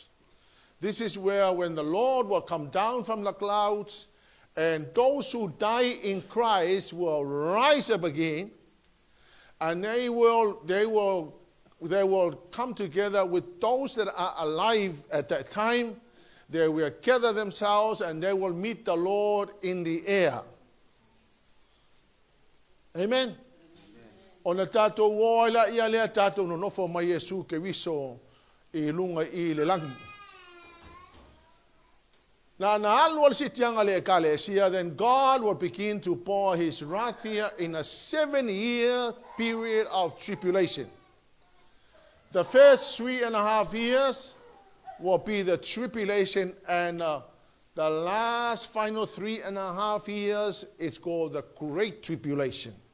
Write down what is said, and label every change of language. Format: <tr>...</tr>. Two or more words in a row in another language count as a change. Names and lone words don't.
<en>This is where when the Lord will come down from the clouds and those who die in Christ will rise up again and they will come together with those that are alive at that time. They will gather themselves and they will meet the Lord in the air. Amen.</en> <sm>Ona tatou woila ia lea tatou no nofo mai Yesu Keriso I lunga I le langi.</sm> <en>Then God will begin to pour his wrath here in a 7-year period of tribulation. The first 3.5 years will be the tribulation, and the last final 3.5 years is called the Great Tribulation.</en>